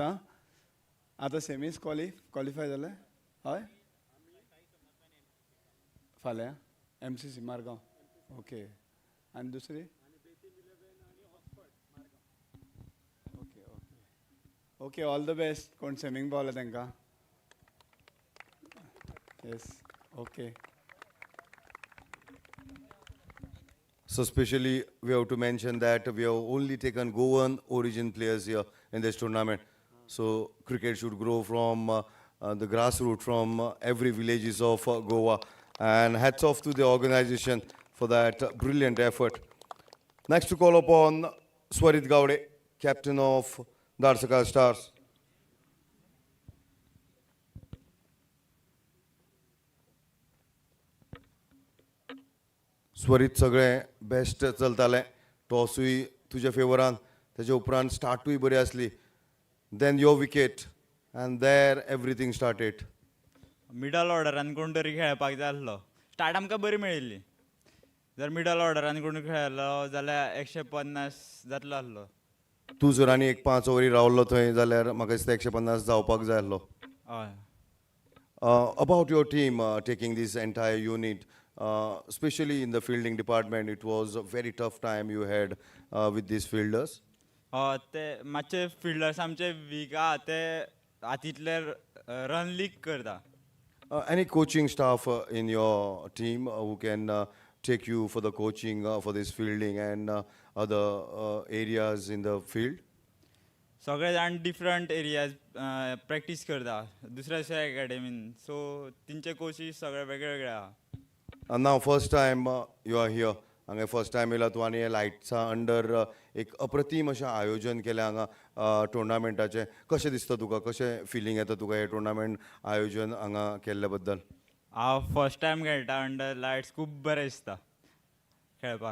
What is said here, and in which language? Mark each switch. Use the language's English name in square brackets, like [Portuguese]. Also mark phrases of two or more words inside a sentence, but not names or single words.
[Konkani] आतां [English] semis qualify [Konkani] जाले. हय फाल्यां MCC मारगांव. ओके. आनी दुसरी [English] okay all the best. [Konkani] कोण सेमींग पावले तांकां. [English] yes okay. So specially, we have to mention that we have only taken Goan origin players here in this tournament. So cricket should grow from the grassroots, from every villages of Goa. And hats off to the organization for that brilliant effort. Next to call upon Swarit Gowde, captain of Darsaka Stars. [Konkani] स्वरीत सगळें बेस्ट चलतालें. टॉसूय तुज्या फेवरान. तेजे उपरांत स्टार्टूय बरी आसली. [English] then your wicket and there everything started. [Konkani] मिडल ऑर्डरान कोण तरी खेळपाक जाय आसलो. स्टार्ट आमकां बरी मेळिल्ली. जर मिडल ऑर्डरान कोण खेळलो जाल्यार 150 जातलो आसलो. तूं जर आनी एक 5 ओव्हरी रावल्लो थंय जाल्यार म्हाका दिसता 150 जावपाक जाय आसलो. हय. [English] About your team taking this entire unit, especially in the fielding department, it was a very tough time you had with these fielders. [Konkani] ते मातशे फिल्डर्स आमचे वीक आहा. ते हातींतले [English] run leak [Konkani] करता. [English] Any coaching staff in your team who can take you for the coaching for this fielding and other areas in the field? [Konkani] सगळे जाण [English] different areas practice [Konkani] करता दुसऱ्या दुसऱ्या अकॅडमीन सो तेंचे कोचीस सगळे वेगळे वेगळे आहा. [English] And now first time you are here. [Konkani] हांगा [English] first time [Konkani] येयला तूं आनी लायट्सा अंडर एक अप्रतीम अशें आयोजन केलें हांगा टुर्नामेंटाचें. कशें दिसता तुका, कशें फिलींग येता तुका हे टुर्नामेंट आयोजन हांगा केल्ल्या बद्दल? हांव [English] first time [Konkani] खेळटा [English] under lights [Konkani] खूब बरें दिसता खेळपाक.